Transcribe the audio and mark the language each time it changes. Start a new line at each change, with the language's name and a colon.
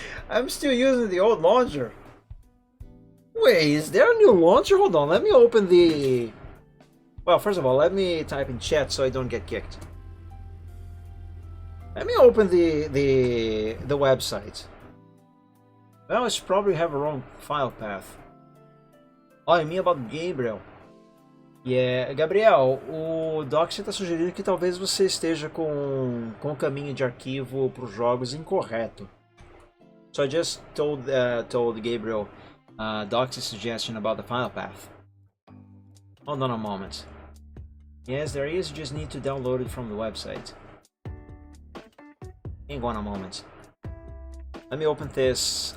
English: I'm still using the old launcher. Wait, is there a new launcher? Hold on, let me open the... Well, first of all, let me type in chat so I don't get kicked. Let me open the website. Well, it's probably have a wrong file path.
Portuguese: Oh, é minha about Gabriel. Yeah, Gabriel, o Doxy está sugerindo que talvez você esteja com o caminho de arquivo para os jogos incorreto.
English: So I just told Gabriel Doxy's suggestion about the file path. Hold on a moment. Yes, there is. You just need to download it from the website. Hang on a moment. Let me open this.